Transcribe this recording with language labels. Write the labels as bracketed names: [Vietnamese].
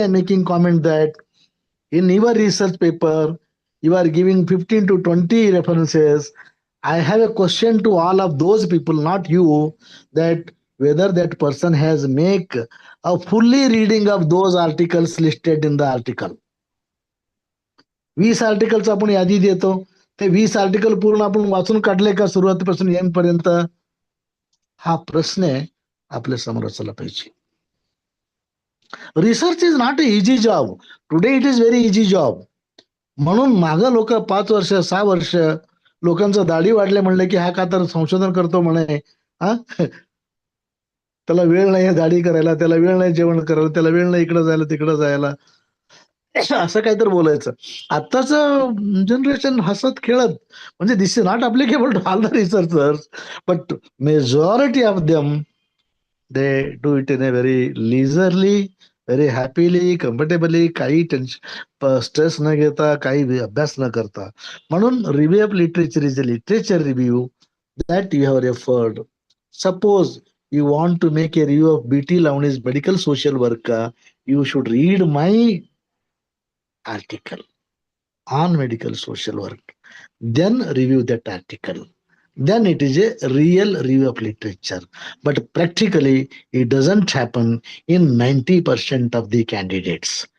[English] I'm making comment that in your research paper, you are giving 15 to 20 references. I have a question to all of those people, not you, that whether that person has make a fully reading of those articles listed in the article. [Marathi] 20 आर्टिकलचं आपण यादी देतो, ते 20 article पूर्ण आपण वाचून काढले का सुरुवातीपासून येईपर्यंत? हा प्रश्न आपल्या समोर असला पाहिजे. [English] Research is not a easy job. Today it is very easy job. [Marathi] म्हणून मागं लोक 5 वर्ष 6 वर्ष लोकांचं दाढी वाढले म्हणले की हा का तर संशोधन करतो म्हणे, हा त्याला वेळ नाही दाढी करायला, त्याला वेळ नाही जेवण करायला, त्याला वेळ नाही इकडं जायला तिकडं जायला, असं काय तर बोलायचं. आत्ताच जनरेशन हसत खेळत, म्हणजे [English] this is not applicable to all the researchers, but majority of them they do it in a very leisurely, very happily, comfortably, [Marathi] काही टेन्शन स्ट्रेस न घेता, काही अभ्यास न करता. [English] म्हणून review of literature is a literature review that you have referred. Suppose you want to make a review of BT Lavani's medical social work, you should read my article on medical social work, then review that article. Then it is a real review of literature. But practically, it doesn't happen in 90% of the candidates.